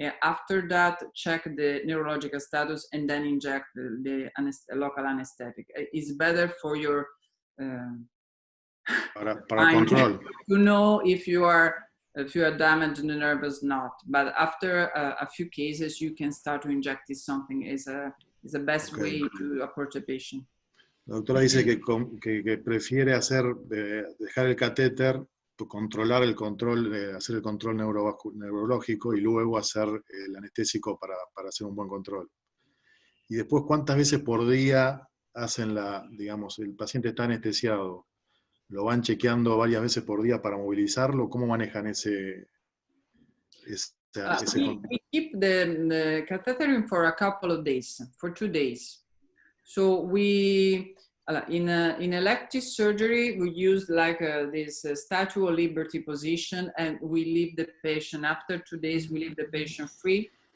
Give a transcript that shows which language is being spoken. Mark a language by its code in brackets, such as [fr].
[en] After that, check the neurological status and then inject the local anesthetic. It's better for your [es] para control. [en] To know if you are damaged in the nerves, not. But after a few cases, you can start to inject this something. Is the best way to approach a patient. [es] La doctora dice que prefiere dejar el catéter, controlar el control, hacer el control neurológico y luego hacer el anestésico para hacer un buen control. Y después, ¿cuántas veces por día hacen digamos, el paciente está anestesiado? ¿Lo van chequeando varias veces por día para movilizarlo? ¿Cómo manejan ese [en] we keep the catheter for a couple of days, for 2 days. So we, in elective surgery, we use like this Statue of Liberty position, and we leave the patient, after 2 days, we leave the patient free.